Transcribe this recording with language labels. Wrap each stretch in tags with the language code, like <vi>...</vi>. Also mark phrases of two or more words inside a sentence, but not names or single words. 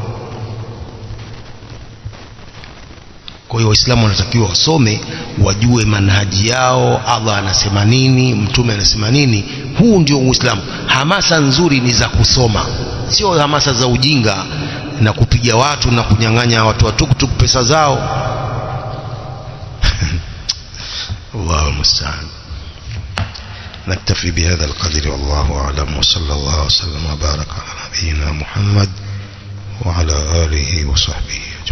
<sw>Kwa hiyo waislamu wanatakiwa wasome, wajue manhaji yao, Allah anasema nini, Mtume anasema nini. Huu ndio Uislamu. Hamasa nzuri ni za kusoma, sio hamasa za ujinga na kupiga watu na kunyang'anya watu wa tuktuk pesa zao.</sw> <ar>الله المستعان. نكتفي بهذا القدر والله أعلم، وصلى الله وسلم وبارك على نبينا محمد وعلى آله وصحبه.</ar>